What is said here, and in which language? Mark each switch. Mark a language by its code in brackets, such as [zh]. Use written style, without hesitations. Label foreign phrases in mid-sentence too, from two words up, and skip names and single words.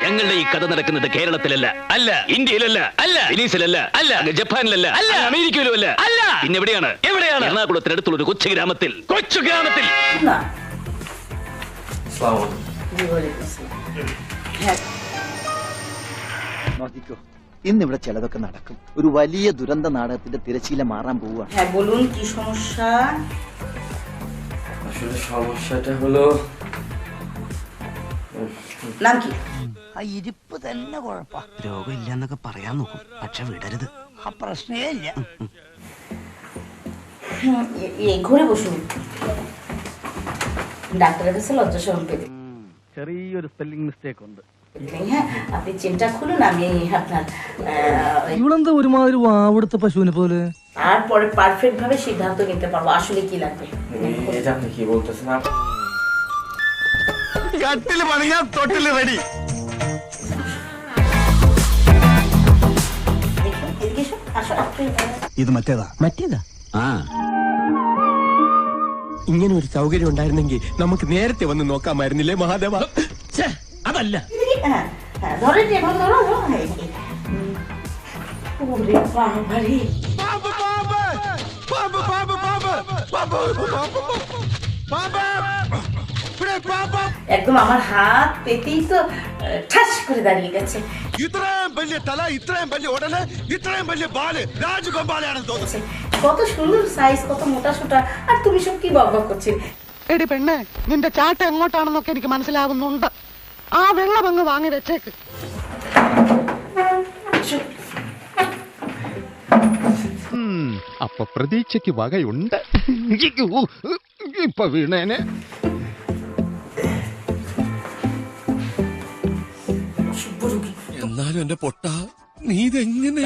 [ml] ഞങ്ങളുടെ ഈ കഥ നടക്കുന്നത് കേരളത്തിലല്ല, അല്ല ഇന്ത്യയിലല്ല, അല്ല വെനീസിലല്ല, അല്ല ജപ്പാനിലല്ല, അല്ല അമേരിക്കയിലും അല്ല, അല്ല പിന്നെ എവിടെയാണ്? എറണാകുളത്തിനടുത്തുള്ള ഒരു കൊച്ചു ഗ്രാമത്തിൽ. നോക്കിക്കോ, ഇന്നിവിടെ ചിലതൊക്കെ നടക്കും. ഒരു വലിയ ദുരന്ത നാടകത്തിന്റെ തിരശീല മാറാൻ പോവുക. [bn] বলুন কি সমস্যা? আসলে সমস্যাটা হলো নাম কি? [ml] ആ ഇരിപ്പ് തന്നെ കുഴപ്പ. രോഗമില്ലെന്നൊക്കെ പറയാൻ നോക്കും, പക്ഷെ വിടരുത്. ആ പ്രശ്നേ ഇല്ല. [bn] এই ঘরে বসুন, ডাক্তারের কাছে লজ্জা শরম পেতে। [ml] ചെറിയൊരു [en] spelling mistake [ml] ഉണ്ട്. [bn] হ্যাঁ, আপনি চেনটা খুলুন, আমি আপনার [ml] ഇവളെന്താ ഒരുമാതിരി വാവെടുത്ത പശുവിനെ പോലെ? [bn] তারপরে পারফেক্ট ভাবে সিদ্ধান্ত নিতে পারবো আসলে কি লাগবে। এটা আপনি কি বলতেছেন? [ml] കട്ടില് പണിയാ തൊട്ടില് റെഡി. [bn] দেখুন, এদিকে এসো, আসো, [ml] ഇത് മറ്റേതാ? ഇങ്ങനെ ഒരു സൗകര്യം ഉണ്ടായിരുന്നെങ്കിൽ നമുക്ക് നേരത്തെ വന്ന് നോക്കാമായിരുന്നില്ലേ മഹാദേവ? അതല്ല, [bn] হ্যাঁ হ্যাঁ, ধরেন এখন ধরো ধরো। ওরে বাবা রে, একদম আমার হাত পেতেই তো ঠাস করে দাঁড়িয়ে গেছে। [ml] ഇത്രയും വലിയ തല, ഇത്രയും വലിയ ഉടല്, ഇത്രയും വലിയ ബാല് രാജഗോപാലാണെന്ന് തോന്നുന്നു. [bn] কত সুন্দর সাইজ, কত মোটা সোটা, আর তুমি সব কি বকবক করছিস? [ml] എടി പെണ്ണെ, നിന്റെ ചാട്ട എങ്ങോട്ടാണെന്നൊക്കെ എനിക്ക് മനസ്സിലാവുന്നുണ്ട്. ആ വെള്ളം അങ്ങ് വാങ്ങി വെച്ചേക്ക്. അപ്പൊ പ്രതീക്ഷയ്ക്ക് വകയുണ്ട്. ഇപ്പൊ വീണേനെ. എന്നാലും എന്റെ പൊട്ട, നീ ഇതെങ്ങനെ?